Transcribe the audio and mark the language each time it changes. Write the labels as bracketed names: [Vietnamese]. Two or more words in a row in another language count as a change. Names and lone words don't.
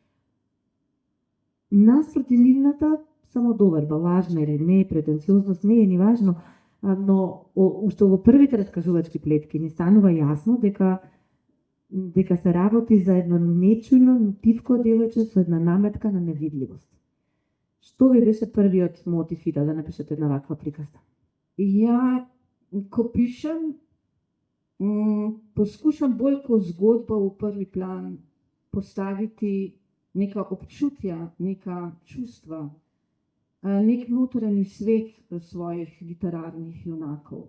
[Macedonian] Наспроти нивната самодоверба, лажна или не, претенциозност не е ни важно, но уште во првите раскажувачки плетки ни станува јасно дека се работи за едно нечујно, тивко девојче со една наметка на невидливост. Што ви беше првиот мотив и да напишете една ваква приказна? [Slovenian] Ja, ko pišem, poskušam bolj kot zgodbo v prvi plan postaviti neka občutja, neka čustva, nek notranji svet svojih literarnih junakov.